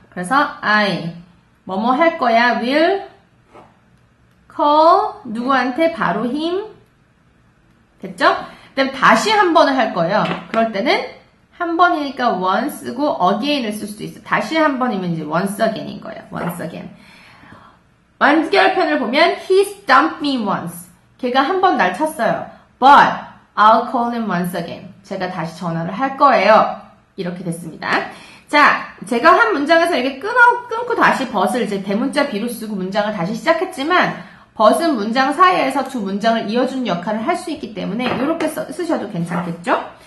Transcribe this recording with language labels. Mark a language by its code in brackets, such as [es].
[ko] 그래서 I 뭐뭐 할 거야 [en] will call [ko] 누구한테 바로 him. 됐죠? 그 다음에 다시 한 번을 할 거예요. 그럴 때는 한 번이니까 once고 again을 쓸 수도 있어. 다시 한 번이면 이제 once again인 거예요. [en] once again. [ko] 완결편을 보면 [en] he stumped me once. [ko] 걔가 한 번 날 쳤어요. [en] But I'll call him once again. [ko] 제가 다시 전화를 할 거예요. 이렇게 됐습니다. 자, 제가 한 문장에서 이렇게 끊고 다시 but을 이제 대문자 B로 쓰고 문장을 다시 시작했지만 but은 문장 사이에서 두 문장을 이어주는 역할을 할 수 있기 때문에 이렇게 쓰셔도 괜찮겠죠?